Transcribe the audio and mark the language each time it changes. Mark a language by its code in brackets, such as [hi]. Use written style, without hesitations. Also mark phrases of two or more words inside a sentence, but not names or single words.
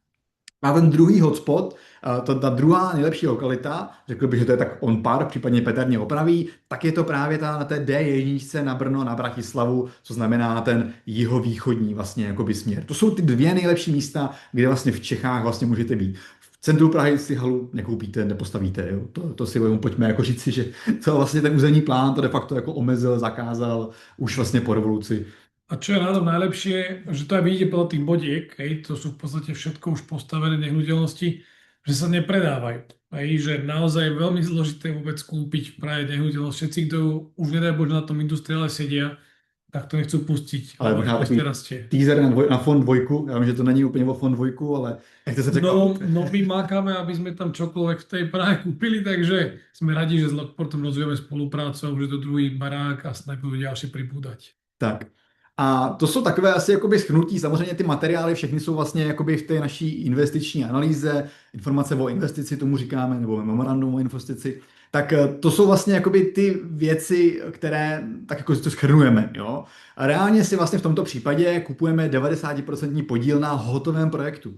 [cs] A ten druhý hotspot, ta druhá nejlepší lokalita, řekl bych, že to je tak [en] on par, [cs] případně Petr mě opraví, tak je to právě na té D1 na Brno, na Bratislavu, co znamená ten jihovýchodní vlastně jakoby směr. To jsou ty 2 nejlepší místa, kde vlastně v Čechách vlastně můžete být. V centru Prahy si halu nekoupíte, nepostavíte. Jo? To si pojďme jako říci, že to vlastně ten územní plán to de facto jako omezil, zakázal už vlastně po revoluci. [sk] A čo je na tom najlepšie, že to aj vidíte podľa tých bodiek, hej, to sú v podstate všetko už postavené nehnuteľnosti, že sa nepredávajú. Hej, že naozaj je veľmi zložité vôbec kúpiť v Prahe nehnuteľnosť. Všetci, kto už nedaj Bože na tom industriále sedia, tak to nechcú pustiť. [cs] Ale možná takový teaser na fond 2, já vím, že to není úplně o fond 2, ale nechce se překvapit. [sk] No my mákáme, aby sme tam čokoľvek v tej Prahe kúpili, takže sme radi, že s Lockportom rozvíjame spoluprácu a už je to druhý barák a snad budú ďalšie pribúdať. Tak. [cs] A to jsou takové asi jakoby shrnutí, samozřejmě ty materiály všechny jsou vlastně jakoby v té naší investiční analýze, informace o investici tomu říkáme, nebo memorandum o investici, tak to jsou vlastně jakoby ty věci, které tak jako to shrnujeme, jo. A reálně si vlastně v tomto případě kupujeme 90% podíl na hotovém projektu.